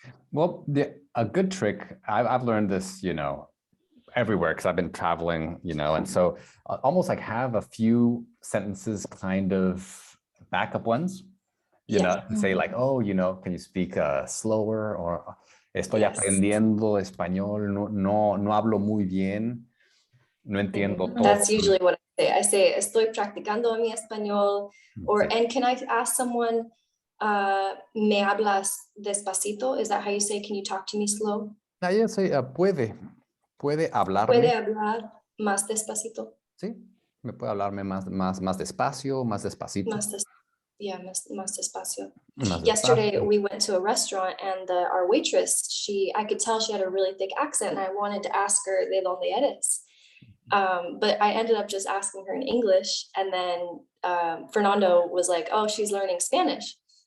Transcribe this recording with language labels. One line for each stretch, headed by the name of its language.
English: Well, a good trick, I've learned this, everywhere, because I've been traveling, and so almost like have a few sentences kind of backup ones, and say like, oh, can you speak slower, or
Spanish: estoy aprendiendo español, no hablo muy bien, no entiendo todo.
English: That's usually what I say.
Spanish: Estoy practicando mi español,
English: or and can I ask someone,
Spanish: me hablas despacito?
English: Is that how you say, can you talk to me slow? Yeah, say
Spanish: puede hablarme. Puede hablar más despacito. Sí, me puede hablarme más despacio, más despacito. Más despacio.
English: Yesterday we went to a restaurant and our waitress, I could tell she had a really thick accent, and I wanted to ask her
Spanish: de donde eres.
English: But I ended up just asking her in English, and then Fernando was like, oh, she's learning Spanish.